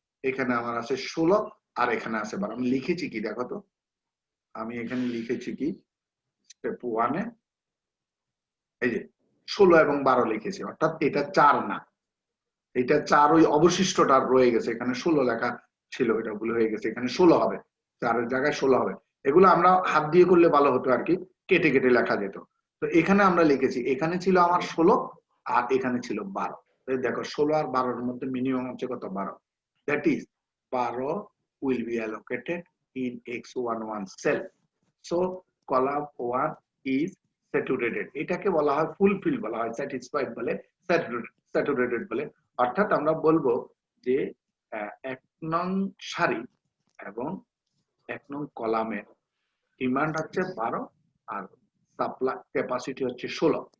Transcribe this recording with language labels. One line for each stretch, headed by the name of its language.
Bangla: এখানে আমার আছে 16 আর এখানে আছে 12। আমি লিখেছি কি দেখো তো, আমি এখানে লিখেছি কি স্টেপ 1 এ এই যে 16 এবং 12 লিখেছি, অর্থাৎ এটা 4 না, এটা 4 ওই অবশিষ্টটা রয়ে গেছে, এখানে 16 লেখা ছিল, এটা ভুল হয়ে গেছে, এখানে 16 হবে, 4 এর জায়গায় 16 হবে। এগুলো আমরা হাত দিয়ে করলে ভালো হতো আর কি, কেটে কেটে লেখা যেত। তো এখানে আমরা লিখেছি, এখানে ছিল আমার 16 আর এখানে ছিল 12। দেখো 16 আর 12 এর মধ্যে মিনিমাম হচ্ছে কত? 12।
English: That is 12 will be allocated in X11 cell. So column 1 is
Bangla: saturated, এটাকে বলা হয় ফুলফিল বলা হয়, স্যাটিসফাইড বলে, স্যাচুরেটেড বলে। অর্থাৎ আমরা বলবো যে 1 নং সারি এবং 1 নং কলামের ডিমান্ড হচ্ছে 12 আর সাপ্লাই ক্যাপাসিটি হচ্ছে 16।